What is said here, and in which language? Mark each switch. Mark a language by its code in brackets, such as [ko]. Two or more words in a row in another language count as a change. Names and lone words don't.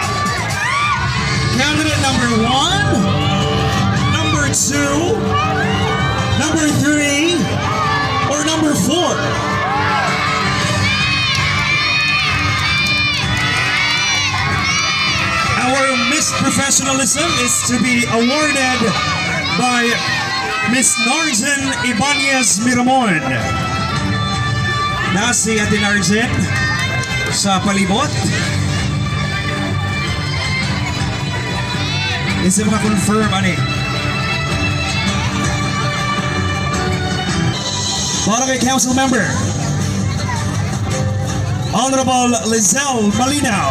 [en] Candidate number 1, number 2, number 3, or number 4? Our Miss Professionalism is to be awarded by Miss Narjan Ibanez Miramon. [ceb] Na si Ate Narjan sa palibot. Isa maka-confirm, ani. [tl] Para kay Council Member, Honorable Lizelle Malinaw.